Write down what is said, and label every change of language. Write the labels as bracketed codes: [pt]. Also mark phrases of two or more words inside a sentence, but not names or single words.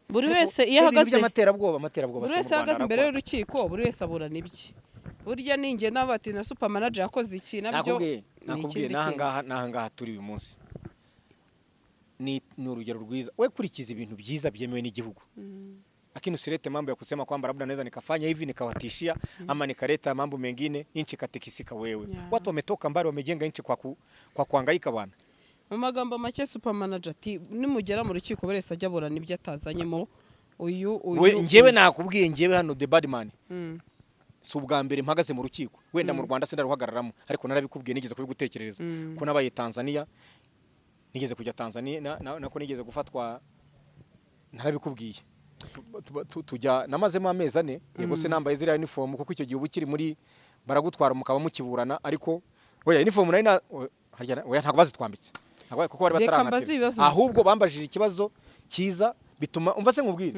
[rw] Buri wese iyo ahagaze buri wese ahagaze imbere y'urukiko buri wese aburana ibiki burya ninjye n'abati na [en] super manager [rw] yakoze iki nabyo nakubwiye nahangaha turi uyu munsi ni urugero rwiza we kurikiza ibintu byiza byemewe n'igihugu. [sw] Lakini usilete mambo ya kusema kwamba labda naweza nikafanya hivi nikawatishia ama nikaleta mambo mengine nchi katikisika wewe. Watu wametoka mbali wamejenga nchi kwa kuhangaika bwana. [rw] Mu magambo make [en] super manager [rw] ati nimugera mu rukiko burese ajya burana ibyo atazanyemo uyu njyewe nakubwiye njyewe hano [en] the bad man [rw] si ubwa mbere mpagaze mu rukiko wenda mu Rwanda sindaruhagararamo ariko narabikubwiye nigeze kubigutekereza ko nabaye Tanzania nigeze kujya Tanzania nako nigeze gufatwa narabikubwiye tujya namazemo amezi 4 yego se nambaye ziriya uniform kuko icyo gihe ubukiri muri baragutwara mukaba mukiburana ariko oya uniform nari oya ntabwo bazitwambitse kuko bari bataranatera ahubwo bambajije ikibazo cyiza bituma umva se nkubwire